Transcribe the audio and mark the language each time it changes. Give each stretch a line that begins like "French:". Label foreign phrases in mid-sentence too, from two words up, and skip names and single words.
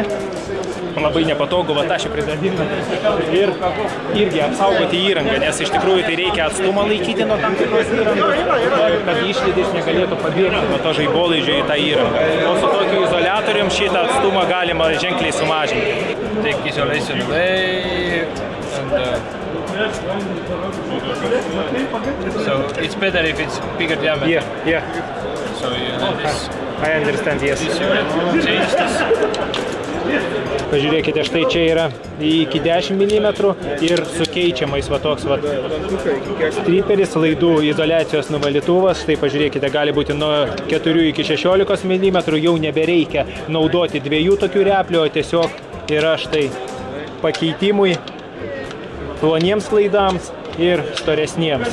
Lithuanian: Labai nepatogu, va aš pridadinu ir irgi apsaugoti įrangą, nes iš tikrųjų tai reikia atstumą laikyti nuo tam tikros įrangos, kad išlydis negalėtų pabėgti nuo to žaibolaidžio į tą įrangą. O su tokiu izoliatorium šitą atstumą galima ženkliai sumažinti.
English: Take isolation away and so it's better if it's bigger diameter. Yeah. So you have this. I understand, yes. Change this.
Lithuanian: Pažiūrėkite, štai čia yra iki 10 mm ir su keičiamais va toks va striperis, laidų izoliacijos nuvalytuvas. Štai pažiūrėkite, gali būti nuo 4 iki 16 mm, jau nebereikia naudoti dviejų tokių replių, o tiesiog yra štai pakeitimui ploniems laidams ir storesniems.